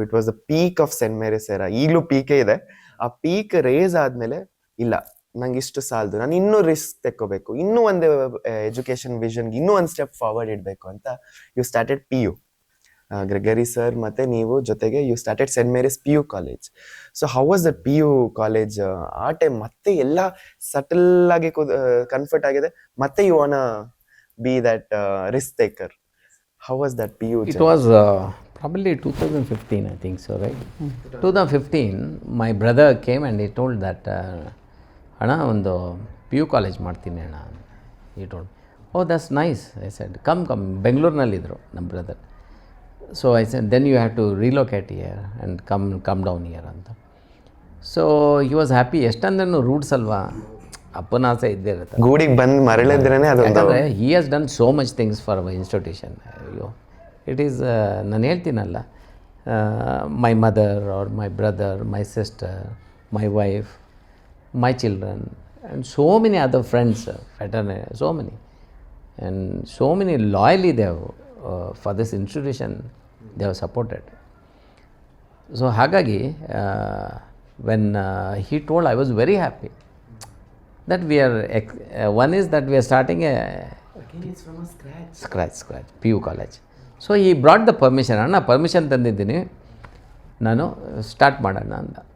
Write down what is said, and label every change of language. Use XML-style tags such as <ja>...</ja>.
<en>It was the peak of Saint Mary's era.</en> <kn>ಈಗಲೂ ಪೀಕೇ ಇದೆ. ಆ ಪೀಕ್ ರೇಸ್ ಆದಮೇಲೆ ಇಲ್ಲ, ನಂಗೆ ಇಷ್ಟು ಸಾಲದು, ನಾನು ಇನ್ನೂ ರಿಸ್ಕ್ ತೆಕ್ಕೋಬೇಕು, ಇನ್ನೂ ಒಂದು ಎಜುಕೇಷನ್ ವಿಷನ್ಗೆ ಇನ್ನೂ ಒಂದು ಸ್ಟೆಪ್ ಫಾರ್ವರ್ಡ್ ಇಡಬೇಕು ಅಂತ you started PU. Gregory sir ಮತ್ತು ನೀವು ಜೊತೆಗೆ</kn> <en>You started Saint Mary's PU college. So how was that PU college?</en> <kn>ಆ ಟೈಮ್ ಮತ್ತೆ ಎಲ್ಲ ಸಟಲ್ ಆಗಿ ಕನ್ಫರ್ಟ್ ಆಗಿದೆ,</kn> <en>ಮತ್ತೆ you want be that risk taker. How was that PU? It was probably 2015, I think so, right? 2015, my brother came and he told that,</en> <kn>ಅಣ್ಣ ಒಂದು PU college ಮಾಡ್ತೀನಿ ಅಣ್ಣ.</kn> <en>He told, oh that's nice. I said, come,</en> <kn>ಬೆಂಗಳೂರಿನಲ್ಲಿದ್ದರು ನಮ್ಮ brother.</kn> <en>So I said, then you have to relocate here and come down here ಅಂತ. So he was happy.</en> <kn>ಎಷ್ಟಂದ್ರೂ roots ಅಲ್ವಾ, ಅಪ್ಪನ ಆಸೆ ಇದ್ದೇ ಇರುತ್ತೆ. ಗೂಡಿಗೆ ಬಂದು ಮರಳಿದ್ರೇ ಅದೊಂದು.</kn> <en>ಯಾಕಂದರೆ he has done so much things for our institution. ಅಯ್ಯೋ, it is</en> <kn>ನಾನು ಹೇಳ್ತೀನಲ್ಲ,</kn> <en>My mother or my brother, my sister, my wife, my children and so many other friends, so many. And so many loyally they have for this institution they have supported. So ಹಾಗಾಗಿ when he told, I was very happy that we are one is that we are starting a scratch PU college. So he brought the permission.</en> <kn>ಅಣ್ಣ permission ತಂದಿದ್ದೀನಿ, ನಾನು start ಮಾಡೋಣ ಅಂದ.</kn>